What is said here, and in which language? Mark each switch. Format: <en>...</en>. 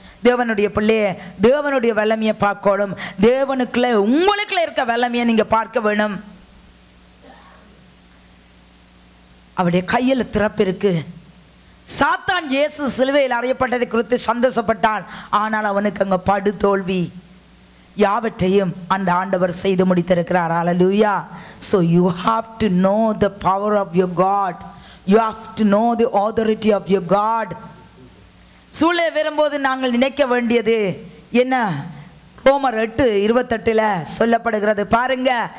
<ta>தேவனுடைய பிள்ளையே, தேவனுடைய வல்லமையை பார்க்கணும். தேவனுக்குள்ள உங்களுக்குள்ள இருக்க வல்லமையை நீங்க பார்க்க வேணும். அவருடைய கையில் திறப்பு இருக்கு. சாத்தான் இயேசு சிலுவையில் அறையப்பட்டதை குறித்து சந்தோஷப்பட்டான். ஆனால் அவனுக்கு அங்க படு தோல்வி. யாவற்றையும் அந்த ஆண்டவர் செய்து முடித்திருக்கிறார். ஹalleluya.</ta> <en>So you have to know the power of your God. You have to know the authority of your God.</en> <ta>சூழலை வரும்போது நாங்கள் நினைக்க வேண்டியது என்ன? ரோமர் 8:28 சொல்லப்படுகிறது பாருங்க.</ta>